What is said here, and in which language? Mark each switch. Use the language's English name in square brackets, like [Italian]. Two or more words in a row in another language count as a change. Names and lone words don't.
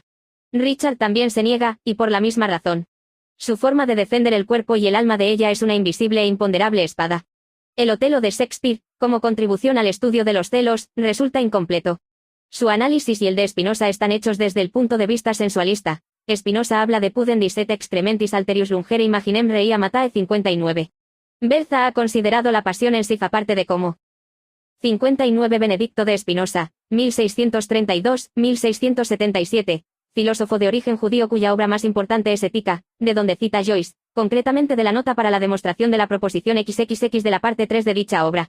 [Spanish] Richard también se niega, y por la misma razón. Su forma de defender el cuerpo y el alma de ella es una invisible e imponderable espada. El Otelo de Shakespeare, como contribución al estudio de los celos, resulta incompleto. Su análisis y el de Spinoza están hechos desde el punto de vista sensualista. Spinoza habla de [Latin] pudendis et excrementis alterius lungere imaginem rei amatae [Spanish] 59. Bertha ha considerado la pasión en sí aparte de cómo. 59 Benedicto de Spinoza, 1632-1677, filósofo de origen judío cuya obra más importante es Ética, de donde cita Joyce, concretamente de la nota para la demostración de la proposición XXX de la parte 3 de dicha obra.